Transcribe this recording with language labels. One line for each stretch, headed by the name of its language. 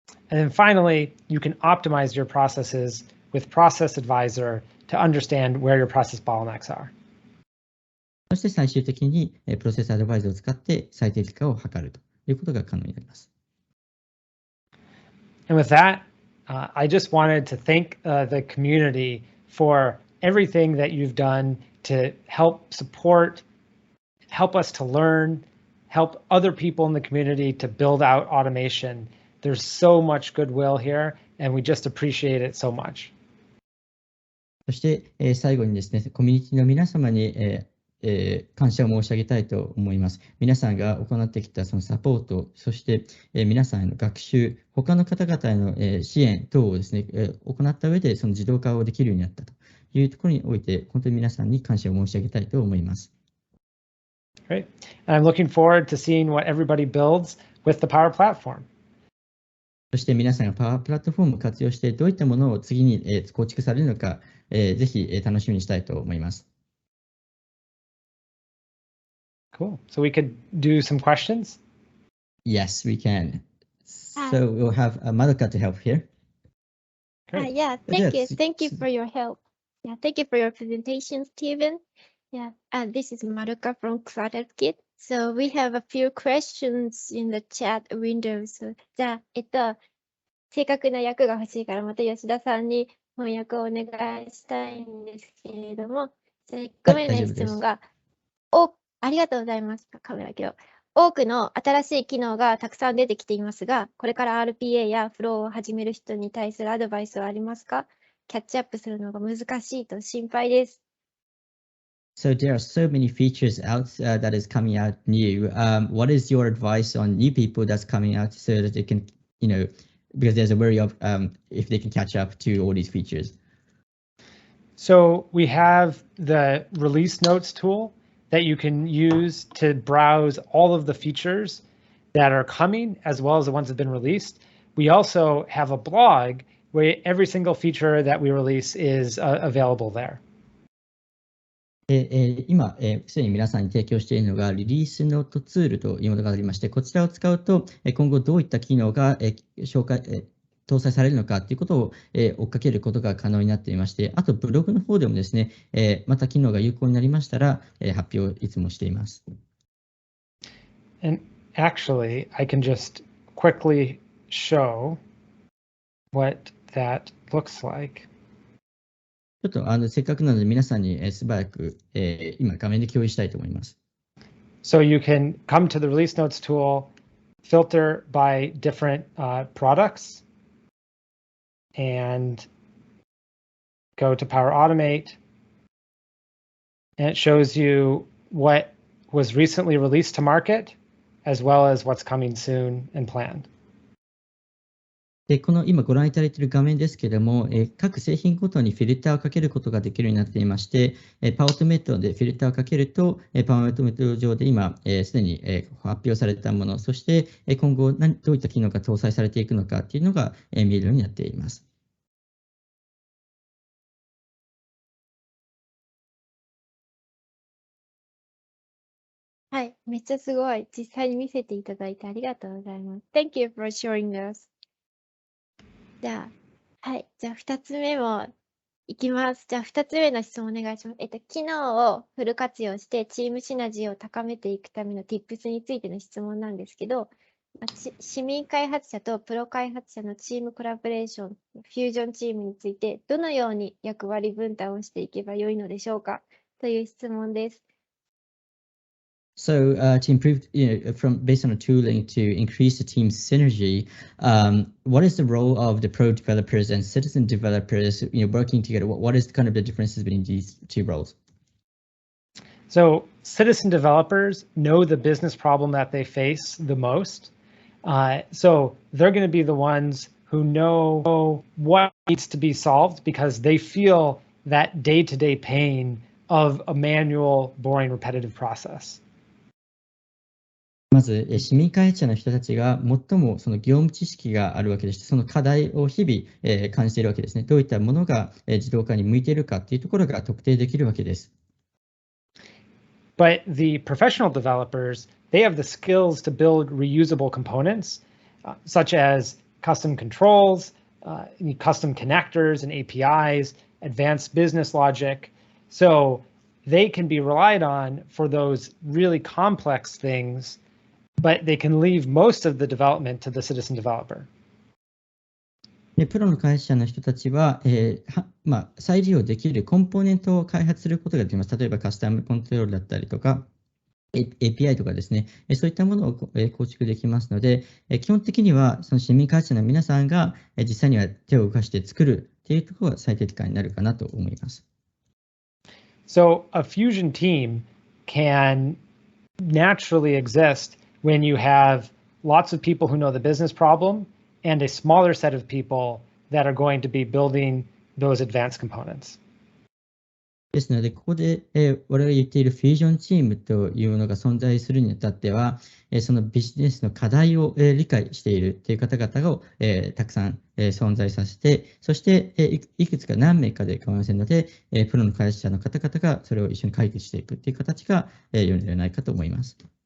English: And then finally, you can optimize your processes with Process Advisor to understand where your process bottlenecks are.
Japanese: そして最終的にプロセスアドバイザーを使って最適化を図るということが可能になります。
English: And with that, I just wanted to thank the community for everything that you've done to help support, help us to learn, help other people in the community to build out automation. There's so much goodwill here, and we just appreciate it so much.
Japanese: そして最後にですね、コミュニティの皆様に感謝を申し上げたいと思います。皆さんが行ってきたそのサポート、そして皆さんへの学習、他の方々への支援等をですね、行った上でその自動化をできるようになったというところにおいて、本当に皆さんに感謝を申し上げたいと思います。
English: Great. And I'm looking forward to seeing what everybody builds with the Power Platform.
Japanese: そして皆さんがパワープラットフォームを活用してどういったものを次に構築されるのか、ぜひ楽しみにしたいと思います。
English: Cool. So we could do some questions? Yes, we can. So we'll have Madoka to help here. Yeah, thank you. Thank you for your help. Yeah, thank you for your presentation, Steven. Yeah, this is Madoka from CloudKit. So we have a few questions in the chat window.
Japanese: So じゃあ、正確な訳が欲しいからまた吉田さんに翻訳をお願いしたいんですけれども、じゃあ1個目の質問が、ありがとうございます。カメラけど、多くの新しい機能がたくさん出てきていますが、これから RPA やフローを始める人に対するアドバイスはありますか？キャッチアップするのが難しいと心配です。
English: So there are so many features out that is coming out new. What is your advice on new people that's coming out so that they can, because there's a worry of if they can catch up to all these features. So we have the release notes tool that you can use to browse all of the features that are coming as well as the ones that have been released. We also have a blog where every single feature that we release is available there.
Japanese: 今、すでに皆さんに提供しているのがリリースノートツールというものがありまして、こちらを使うと今後どういった機能が搭載されるのかということを追っかけることが可能になっていまして、あとブログの方でもですね、また機能が有効になりましたら発表をいつもしています。
English: And actually, I can just quickly show what that looks like.
Japanese: ちょっとせっかくなので皆さんに素早く今画面で共有したいと思います。
English: So you can come to the release notes tool, filter by different products, and go to Power Automate, and it shows you what was recently released to market, as well as what's coming soon and planned.
Japanese: でこの今ご覧いただいている画面ですけれども、各製品ごとにフィルターをかけることができるようになっていまして、パワーオートメートでフィルターをかけると、パワーオートメート上で今、すでに発表されたもの、そして今後どういった機能が搭載されていくのかというのが見えるようになっています。はい、めっちゃすごい。実際に見せていただいてありがとうございます。
English: Thank you for showing us.
Japanese: じゃあ、はい。じゃあ、2つ目もいきます。じゃあ、2つ目の質問お願いします。機能をフル活用してチームシナジーを高めていくための Tips についての質問なんですけど、市民開発者とプロ開発者のチームコラボレーション、フュージョンチームについて、どのように役割分担をしていけばよいのでしょうかという質問です。
English: So to improve, based on a tooling to increase the team's synergy, what is the role of the pro developers and citizen developers, working together? What is kind of the differences between these two roles? So citizen developers know the business problem that they face the most. So they're going to be the ones who know what needs to be solved because they feel that day-to-day pain of a manual, boring, repetitive process.
Japanese: まず、市民開発者の人たちが最もその業務知識があるわけでして、その課題を日々感じているわけですね。どういったものが自動化に向いているかというところが特定できるわけです。
English: But the professional developers, they have the skills to build reusable components, such as custom controls, custom connectors and APIs, advanced business logic. So they can be relied on for those really complex things, but they can leave most of the development to the citizen developer.
Japanese: でプロの開発者の人たちは、再利用できるコンポーネントを開発することができます。例えばカスタムコントロールだったりとか、API とかですね、そういったものを構築できますので、基本的にはその市民開発者の皆さんが実際には手を動かして作るというところが最適化になるかなと思います。
English: So a fusion team can naturally exist when you have lots of people who know the business problem and a smaller set of people that are going to be building those advanced components.
Japanese: ですので、ここで我々が言っているフュージョンチームというものが存在するにあたっては、そのビジネスの課題を理解しているという方々をたくさん存在させて、そしていくつか何名かで構いませんので、プロの開発者の方々がそれを一緒に解決していくという形が良いのではないかと思います。